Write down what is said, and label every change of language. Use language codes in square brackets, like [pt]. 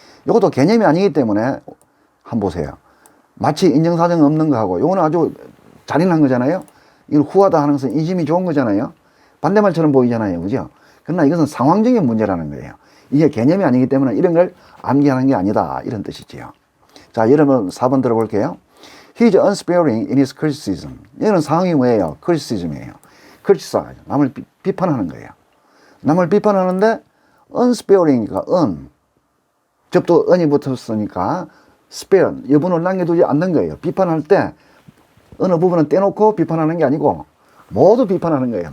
[ko] 이것도 개념이 아니기 때문에 한번 보세요. 마치 인정사정 없는 거하고 요거는 아주 잔인한 거잖아요. 이걸 후하다 하는 것은 인심이 좋은 거잖아요. 반대말처럼 보이잖아요, 그죠? 그러나 이것은 상황적인 문제라는 거예요. 이게 개념이 아니기 때문에 이런 걸 암기하는 게 아니다 이런 뜻이지요. 자, 여러분 4번 들어볼게요. [en] He is unsparing in his criticism. [ko] 이런 상황이 뭐예요? criticism이에요. criticize, 남을 비판하는 거예요. 남을 비판하는데 unsparing이니까 접도 un이 붙었으니까 spare, 여분을 남겨두지 않는 거예요. 비판할 때 어느 부분은 떼놓고 비판하는 게 아니고 모두 비판하는 거예요.